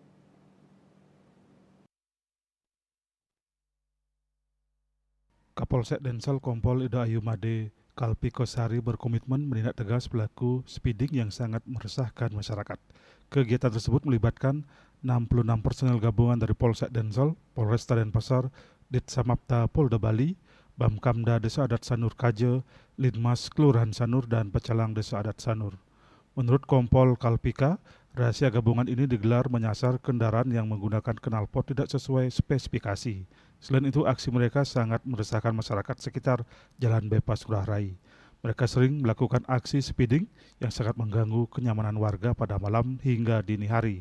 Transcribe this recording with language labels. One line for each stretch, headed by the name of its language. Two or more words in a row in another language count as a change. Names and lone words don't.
Indonesian: Kapolsek Densel Kompol Ida Ayu Made Kalpikosari berkomitmen menindak tegas pelaku speeding yang sangat meresahkan masyarakat. Kegiatan tersebut melibatkan 66 personel gabungan dari Polsek Densel, Polresta Denpasar, Ditsamapta Polda Bali, Bamkamda Desa Adat Sanur Kaje, Linmas Kelurahan Sanur, dan Pecalang Desa Adat Sanur. Menurut Kompol Kalpika, rahasia gabungan ini digelar menyasar kendaraan yang menggunakan knalpot tidak sesuai spesifikasi. Selain itu, aksi mereka sangat meresahkan masyarakat sekitar Jalan Bypass Ngurah Rai. Mereka sering melakukan aksi speeding yang sangat mengganggu kenyamanan warga pada malam hingga dini hari.